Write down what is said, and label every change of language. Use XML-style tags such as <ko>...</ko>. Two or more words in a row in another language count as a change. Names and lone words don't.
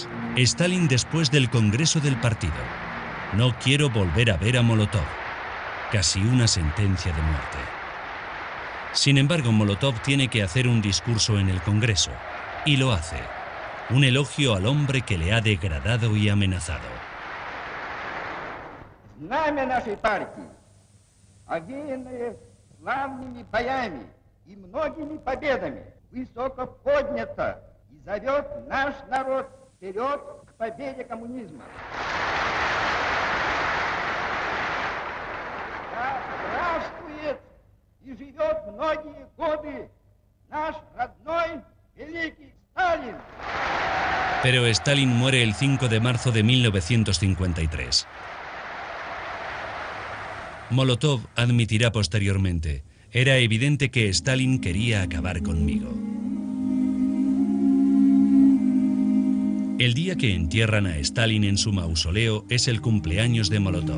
<es>Stalin después del Congreso del partido. No quiero volver a ver a Molotov. Casi una sentencia de muerte. Sin embargo, Molotov tiene que hacer un discurso en el Congreso. Y lo hace. Un elogio al hombre que le ha degradado y amenazado.</es> <ru>Знамя нашей партии, овеянное славными боями и многими победами, высоко поднято и зовет наш народ вперед к победе коммунизма. Да здравствует и живет многие годы наш родной великий Сталин.</ru> <es>Pero Stalin muere el 5 de marzo de 1953. Molotov admitirá posteriormente: era evidente que Stalin quería acabar conmigo. El día que entierran a Stalin en su mausoleo es el cumpleaños de Molotov.</es>